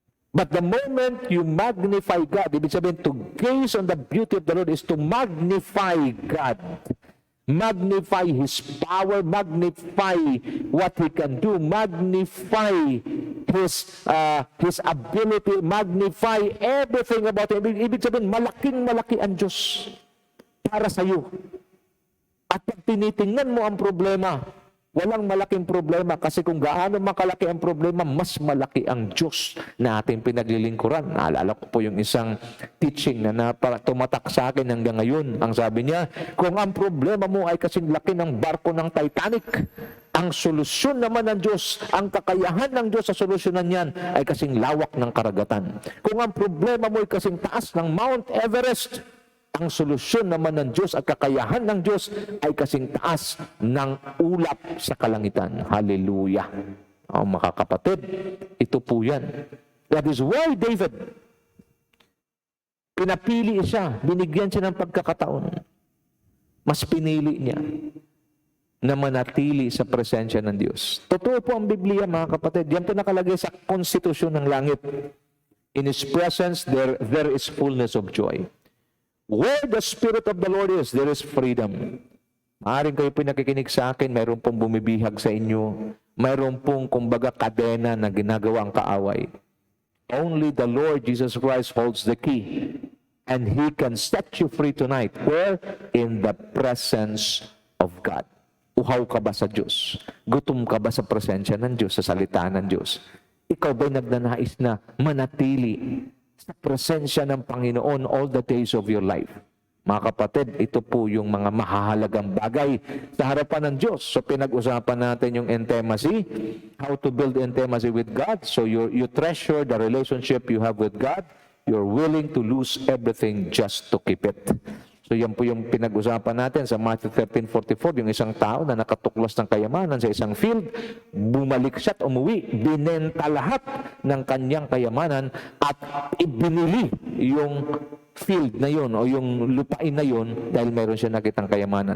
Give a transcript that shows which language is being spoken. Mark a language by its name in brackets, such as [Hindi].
[English] But the moment you magnify God, [Filipino] ibig sabihin, [English] to gaze on the beauty of the Lord is to magnify God. Magnify His power, magnify what He can do, magnify His ability, magnify everything about Him. [Filipino] Ibig sabihin, malaking-malaki ang Diyos para sa iyo. At pag tinitingnan mo ang problema, walang malaking problema kasi kung gaano makalaki ang problema, mas malaki ang Diyos na ating pinaglilingkuran. Naalala ko po yung isang teaching na tumatak sa akin hanggang ngayon. Ang sabi niya, kung ang problema mo ay kasing laki ng barko ng Titanic, ang solusyon naman ng Diyos, ang kakayahan ng Diyos sa solusyonan niyan ay kasing lawak ng karagatan. Kung ang problema mo ay kasing taas ng Mount Everest, ang solusyon naman ng Diyos at kakayahan ng Diyos ay kasing taas ng ulap sa kalangitan. Hallelujah. Mga kapatid, ito po yan. [English] That is why [Filipino] David, pinapili siya, binigyan siya ng pagkakataon. Mas pinili niya na manatili sa presensya ng Diyos. Totoo po ang Biblia, mga kapatid. Yan po nakalagay sa konstitusyon ng langit. [English] In His presence, there is fullness of joy. Where the Spirit of the Lord is, there is freedom. [Filipino] Maaaring kayo po nakikinig sa akin, mayroon pong bumibihag sa inyo, mayroon pong kumbaga kadena na ginagawang kaaway. [English] Only the Lord Jesus Christ holds the key. And He can set you free tonight. Where? In the presence of God. [Filipino] Uhaw ka ba sa Diyos? Gutom ka ba sa presensya ng Diyos, sa salita ng Diyos? Ikaw ba'y nagnanais na manatili sa presensya ng Panginoon [English] all the days of your life? [Filipino] Mga kapatid, ito po yung mga mahahalagang bagay sa harapan ng Diyos. [English] So [Filipino] pinag-usapan natin yung [English] intimacy, how to build intimacy with God. So you treasure the relationship you have with God. You're willing to lose everything just to keep it. [Filipino] So yan po yung pinag-usapan natin sa Matthew 13:44, yung isang tao na nakatuklas ng kayamanan sa isang field, bumalik siya at umuwi, binenta lahat ng kanyang kayamanan at ibinili yung field na yun o yung lupain na yun dahil meron siya nakitang kayamanan.